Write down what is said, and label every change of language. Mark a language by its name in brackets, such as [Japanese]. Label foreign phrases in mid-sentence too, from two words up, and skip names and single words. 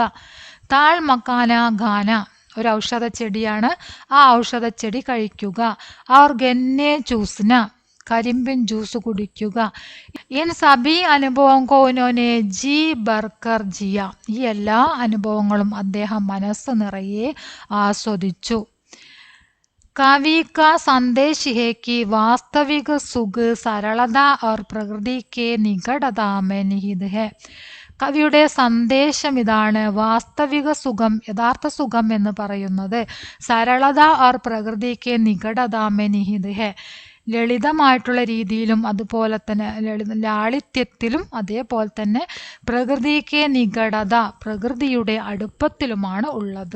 [Hindi] ताल मखाना खाना, [Malayalam] ഒരു ഔഷധ ചെടിയാണ്, ആ ഔഷധച്ചെടി കഴിക്കുക. [Hindi] और गन्ने चूसना, [Malayalam] കരിമ്പിൻ ജ്യൂസ് കുടിക്കുക. [Hindi] इन सभी अनुभव को उन्होंने जी भरकर जिया. [Malayalam] ഈ എല്ലാ അനുഭവങ്ങളും അദ്ദേഹം മനസ്സ് നിറയെ ആസ്വദിച്ചു. [Hindi] कवि का संदेश है कि वास्तविक सुख सरलता और प्रकृति के निकटता में निहित है. [Malayalam] കവിയുടെ സന്ദേശം ഇതാണ്: വാസ്തവിക സുഖം, യഥാർത്ഥ സുഖം എന്ന് പറയുന്നത് [Hindi] सरलता और [Malayalam] പ്രകൃതിക്ക് [Hindi] निकटता में निहित है, [Malayalam] ലളിതമായിട്ടുള്ള രീതിയിലും അതുപോലെ തന്നെ ലാളിത്യത്തിലും അതേപോലെ തന്നെ പ്രകൃതിക്ക് നികടത, പ്രകൃതിയുടെ അടുപ്പത്തിലുമാണ് ഉള്ളത്.